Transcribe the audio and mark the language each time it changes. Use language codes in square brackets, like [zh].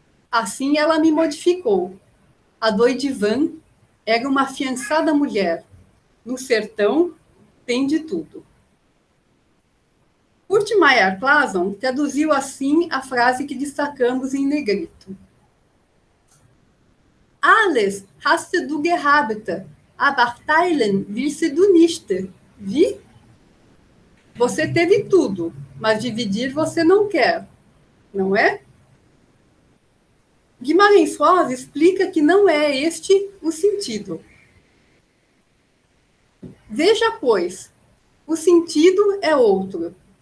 [pt] Assim ela me modificou. A doidivã era uma afiançada mulher. No sertão tem de tudo. Kurt Meyer-Clason traduziu assim a frase que destacamos em negrito. [de] Alles hast du gehabt, aber teilen willst du nicht, wie? [pt] Você teve tudo, mas dividir você não quer, não é? Guimarães Rosa explica que não é este o sentido. Veja, pois, o sentido é outro.